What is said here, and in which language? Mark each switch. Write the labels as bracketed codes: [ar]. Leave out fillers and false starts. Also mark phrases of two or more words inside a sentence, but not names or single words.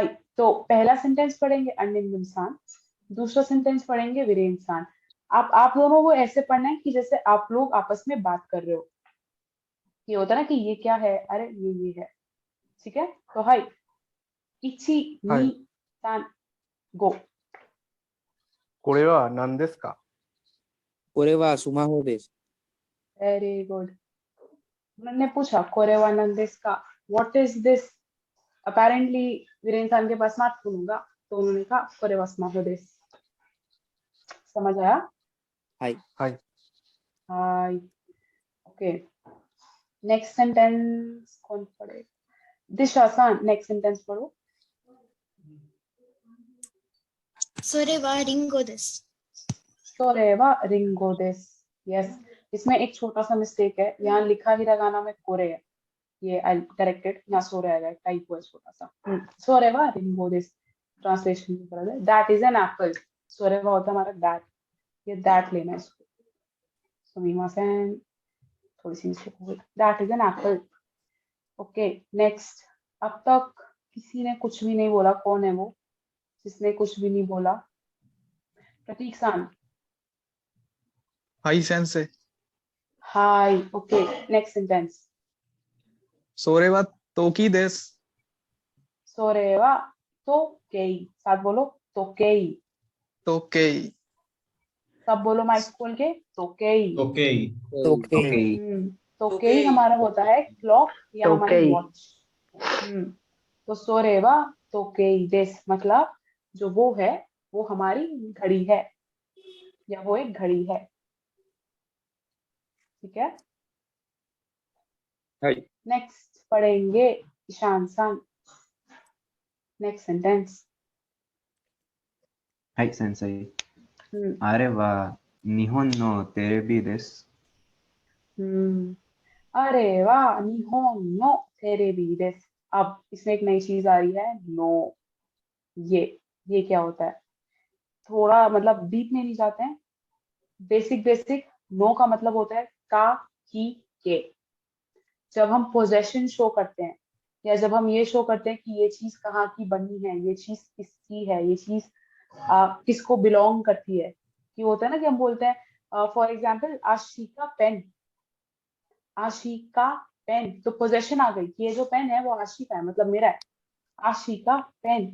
[hi] तो पहला सेंटेंस पढ़ेंगे अनिंद इंसान, दूसरा सेंटेंस पढ़ेंगे वीरे इंसान। आप दोनों को ऐसे पढ़ना है कि जैसे आप लोग आपस में बात कर रहे हो। ये होता है ना कि ये क्या है, अरे ये है, ठीक है? [ja] तो はい、いちはい. に さん ご. これは何ですか? これはスマホです。 [en] very good. [hi] उन्होंने पूछा [ja] これは何ですか, [en] what is this? [hi] अपेरेंटली वीरे इंसान के पास स्मार्टफोन होगा, तो उन्होंने कहा [ja] これはスマートフォンです. [hi] समझ आया? [ja] はいはい. はい, ओके। [en] next sentence [hi] कौन पढ़े? दिशासान, [en] next sentence [hi] पढ़ो। それはリンゴです。 [ja] それはりんごです. [hi] यस, इसमें एक छोटा सा मिस्टेक है, यहाँ लिखा हिरागाना में कोरे है, ये [en] I corrected, [hi] यहाँ सोरे आएगा, टाइप है छोटा सा। [ja] それはりんごです, [hi] ट्रांसलेशन की तरह है, [en] that is an apple. [hi] सोरेवा होता है हमारा दैट, ये दैट लेना है इसको। सुमिमासेन, थोड़ी सी मिस्टेक हो गई, [en] that is an apple. okay, next. [hi] अब तक किसी ने कुछ भी नहीं बोला, कौन है वो जिसने कुछ भी नहीं बोला? प्रतीक सान। [ja] はい、先生. [en] हाय, okay. next sentence. [ja] それは時です。それは時計, [hi] साथ बोलो [ja] तो केई। 時計。 [hi] सब बोलो माइक खोल के, तो केई। [en] Okay. okay [hi] तो केई हमारा होता है क्लॉक या हमारी [ja] とけい. [en] watch. [hi] तो [ja] それは時計です [hi] मतलब जो वो है वो हमारी घड़ी है, या वो एक घड़ी है, ठीक है? [ja] はい. [hi] नेक्स्ट पढ़ेंगे ईशान सान, [en] next sentence. [ja] はい, 先生. あれは日本のテレビです. あれは, 日本のテレビです. [hi] अब इसमें एक नई चीज आ रही है, नो। ये क्या होता है? थोड़ा मतलब डीप में नहीं जाते हैं, बेसिक नो का मतलब होता है का, की, के। जब हम पोजेशन शो करते हैं या जब हम ये शो करते हैं कि ये चीज कहाँ की बनी है, ये चीज किसकी है, ये चीज किसको बिलोंग करती है, कि होता है ना कि हम बोलते हैं [en] for example [hi] आशिका पेन, आशिका पेन, तो पोजेशन आ गई कि ये जो पेन है वो आशिका है, मतलब मेरा है, आशिका पेन।